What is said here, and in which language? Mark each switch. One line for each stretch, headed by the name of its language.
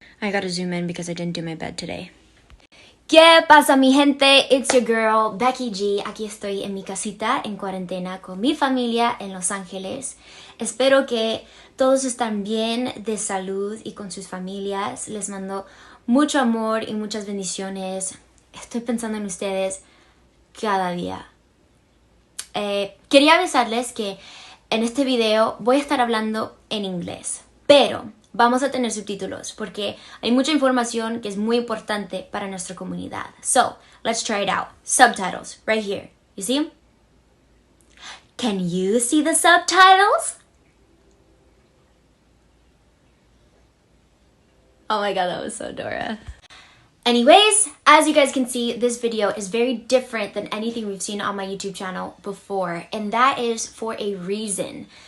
English: I gotta zoom in because I didn't do my bed today.
Spanish: ¿Qué pasa, mi gente?
English: It's your girl, Becky G.
Spanish: Aquí estoy en mi casita, en cuarentena, con mi familia en Los Ángeles. Espero que todos están bien de salud y con sus familias. Les mando mucho amor y muchas bendiciones. Estoy pensando en ustedes cada día. Quería avisarles que en este video voy a estar hablando en inglés, pero vamos a tener subtítulos porque hay mucha información que es muy importante para nuestra comunidad.
English: So, let's try it out. Subtitles, right here. You see them? Can you see the subtitles? Oh my god, that was so Dora. Anyways, as you guys can see, this video is very different than anything we've seen on my YouTube channel before, and that is for a reason.